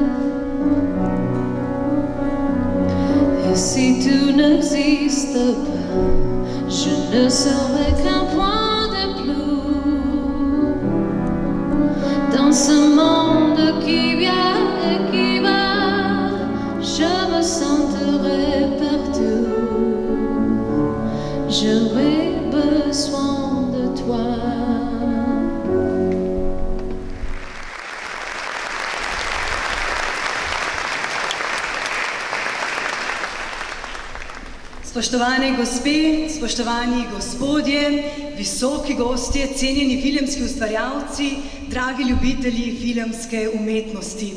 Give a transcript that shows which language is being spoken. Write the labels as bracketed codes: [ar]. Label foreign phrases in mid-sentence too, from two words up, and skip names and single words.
[fr] Et si tout n'existe pas, je ne serai qu'un point de plus dans ce monde qui vient et qui va. Je me sentirai partout, j'aurai besoin de toi. [sl] Spoštovane gospe, spoštovani gospodje, visoki gostje, cenjeni filmski ustvarjalci, dragi ljubitelji filmske umetnosti.